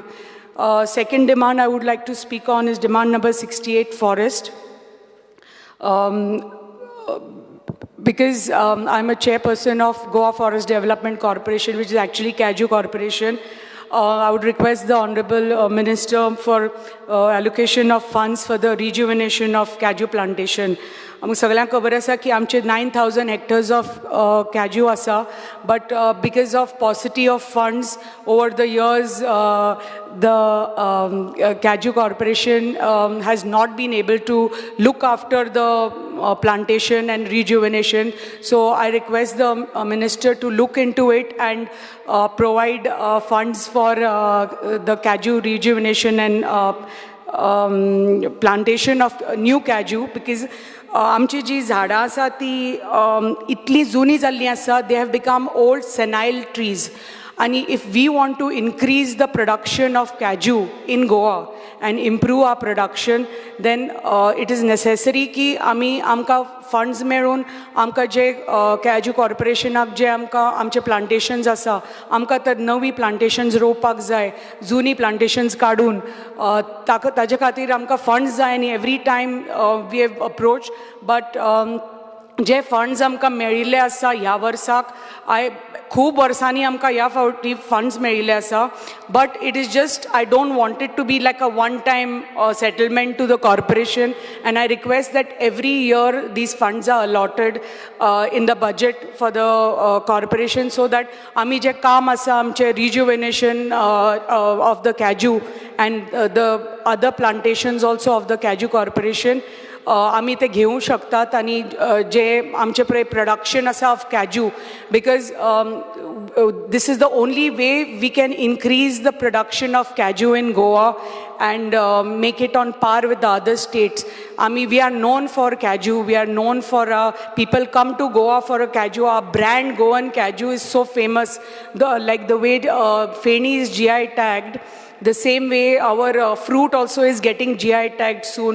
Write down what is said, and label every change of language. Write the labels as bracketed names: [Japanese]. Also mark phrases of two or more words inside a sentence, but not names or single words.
[English] Second demand I would like to speak on is demand number 68, forest. because I'm a chairperson of Goa Forest Development Corporation, which is actually Cashew Corporation. I would request the Honorable Minister for allocation of funds for the rejuvenation of cashew plantation. [Konkani] आमकां सगळ्यांक खबर आसा की आमचे 9,000 [English] hectares of cashew आसा, but because of paucity of funds over the years, the Cashew Corporation has not been able to look after the plantation and rejuvenation. So I request the Minister to look into it and provide funds for the cashew rejuvenation and plantation of new cashew, because [Konkani] आमची जी झाडां आसा ती इतली जुनी जाल्ली आसा, [English] they have become old senile trees. And if we want to increase the production of cashew in Goa and improve our production, then it is necessary [Konkani] की आमकां funds मेळून आमकां जे [English] cashew corporationाक [Konkani] जे आमकां आमचे plantations आसा, आमकां तर नवी plantations रोवपाक जाय, जुनी plantations काडून ताजे खातीर आमकां funds जाय. आनी [English] every time we have approached, but [Konkani] जे funds आमकां मेळिल्ले आसा ह्या वर्साक, खूब वर्सांनी आमकां ह्या फावटी funds मेळिल्ले आसा, [English] but it is just, I don't want it to be like a one-time settlement to the corporation, and I request that every year these funds are allotted in the budget for the corporation, so that [Konkani] आमी जे काम आसा आमचे [English] rejuvenation of the cashew and the other plantations also of the cashew corporation, [Konkani] आमी ते घेवंक शकतात. आनी जे आमचे पळय प्रोडक्शन आसा [English] of cashew, बिकॉज this is the only way we can increase the production of cashew in Goa and make it on par with the other states. We are known for cashew. We are known for people come to Goa for a cashew. Our brand Goan cashew is so famous. Like the way Feni is GI tagged, the same way our fruit also is getting GI tagged soon.